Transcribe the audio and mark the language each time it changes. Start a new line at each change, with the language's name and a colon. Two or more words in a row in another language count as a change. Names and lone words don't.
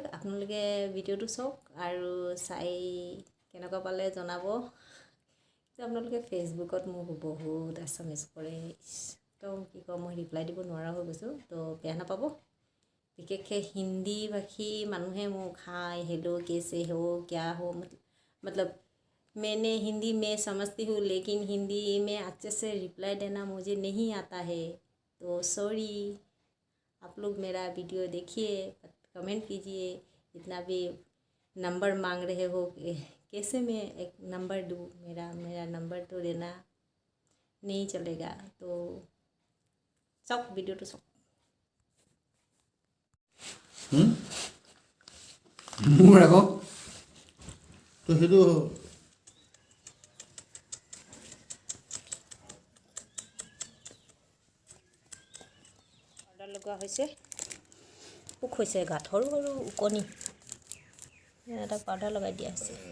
Assamese: আপোনালোকে ভিডিঅ'টো চাওক আৰু চাই কেনেকুৱা পালে জনাব। আপোনালোকে ফেচবুকত মোক বহুত এছএমএছ কৰে, তো কি কওঁ, মই ৰিপ্লাই দিব নোৱাৰা হৈ গৈছোঁ। তো বেয়া নাপাব। বিশেষকৈ হিন্দী ভাষী মানুহে মোক হাই হেল্ল'
Hindi: কেছে हो क्या हो, मतलब मैंने हिंदी में समझती हूँ, लेकिन हिंदी में अच्छे से रिप्लाई देना मुझे नहीं आता है। तो सॉरी, आप लोग मेरा वीडियो देखिए, कमेंट कीजिए। जितना भी नंबर मांग रहे हो, कैसे मैं एक नंबर दूँ? मेरा नंबर तो देना नहीं चलेगा। तो सब वीडियो तो सब
Assamese: মোৰ আকৌ তো সেইটো পাউডাৰ লগোৱা হৈছে, পোক হৈছে গাত, সৰু সৰু ওকণি, এটা পাউডাৰ লগাই দিয়া হৈছে।